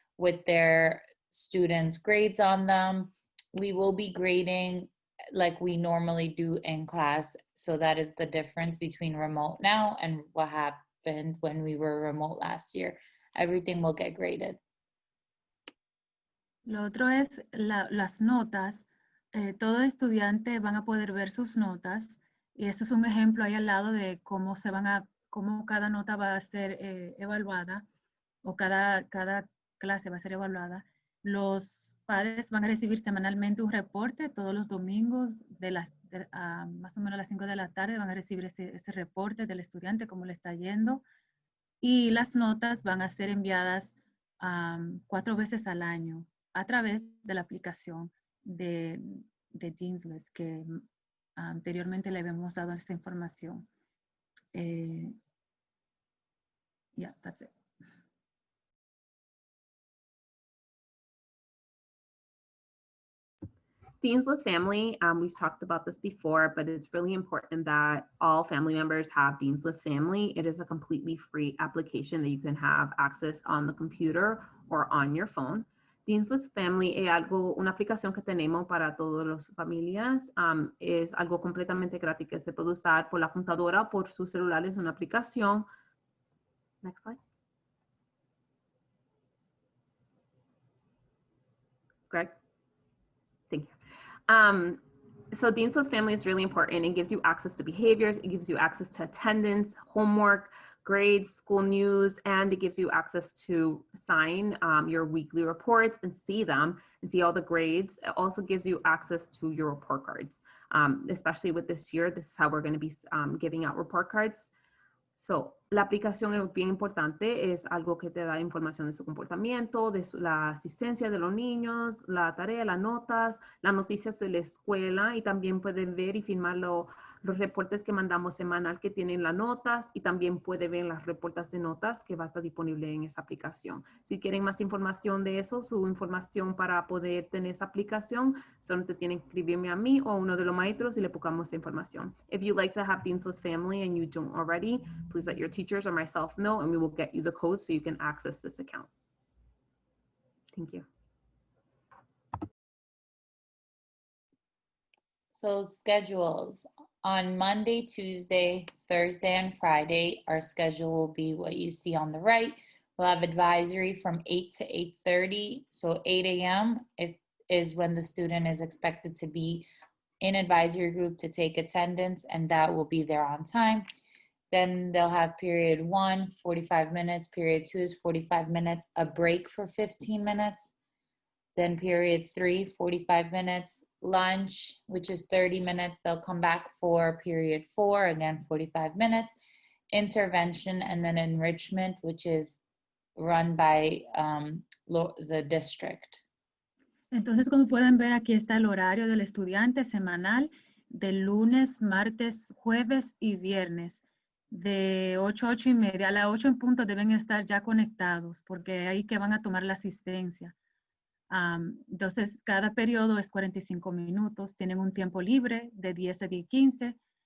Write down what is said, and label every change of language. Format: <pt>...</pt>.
<en>with their students' grades on them. We will be grading like we normally do in class. So that is the difference between remote now and what happened when we were remote last year. Everything will get graded.</en> <es>Lo otro es las notas. Todo estudiante van a poder ver sus notas y eso es un ejemplo ahí al lado de cómo cómo cada nota va a ser evaluada o cada clase va a ser evaluada. Los padres van a recibir semanalmente un reporte todos los domingos más o menos a las 5 de la tarde van a recibir ese reporte del estudiante, cómo le está yendo, y las notas van a ser enviadas 4 veces al año a través de la aplicación de Dean's List, que anteriormente le habíamos dado esa información.</es> <en>Yeah, that's it. Dean's List Family, we've talked about this before, but it's really important that all family members have Dean's List Family. It is a completely free application that you can have access on the computer or on your phone.</en> <es>Dean's List Family es una aplicación que tenemos para todas las familias. Es algo completamente gratis que se puede usar por la computadora o por su celular. Es una aplicación.</es> <en>Next slide. Greg? Thank you. So Dean's List Family is really important. It gives you access to behaviors. It gives you access to attendance, homework, grades, school news, and it gives you access to sign your weekly reports and see them and see all the grades. It also gives you access to your report cards. Especially with this year, this is how we're going to be giving out report cards.</en> <es>So, la aplicación es bien importante, es algo que te da información de su comportamiento, de la asistencia de los niños, la tarea, las notas, las noticias de la escuela, y también pueden ver y firmar los reportes que mandamos semanal que tienen las notas, y también puede ver las reportes de notas que va a estar disponible en esa aplicación. Si quieren más información de eso, su información para poder tener esa aplicación, solamente tienen que escribirme a mí o a uno de los maestros y le buscamos esa información.</es> <en>If you'd like to have Dean's List Family and you don't already, please let your teachers or myself know, and we will get you the code so you can access this account. Thank you. So schedules. On Monday, Tuesday, Thursday, and Friday, our schedule will be what you see on the right. We'll have advisory from 8 to 8:30. So 8 a.m. is when the student is expected to be in advisory group to take attendance, and that will be there on time. Then they'll have period 1, 45 minutes. Period 2 is 45 minutes, a break for 15 minutes. Then period 3, 45 minutes. Lunch, which is 30 minutes. They'll come back for period 4, again, 45 minutes. Intervention, and then enrichment, which is run by the district.</en> <es>Entonces, como pueden ver, aquí está el horario del estudiante semanal de lunes, martes, jueves y viernes. De 8 a 8 y media, a las 8 en punto deben estar ya conectados porque ahí que van a tomar la asistencia. Entonces, cada periodo es 45 minutos. Tienen un tiempo libre de 10 a 10:15.</es>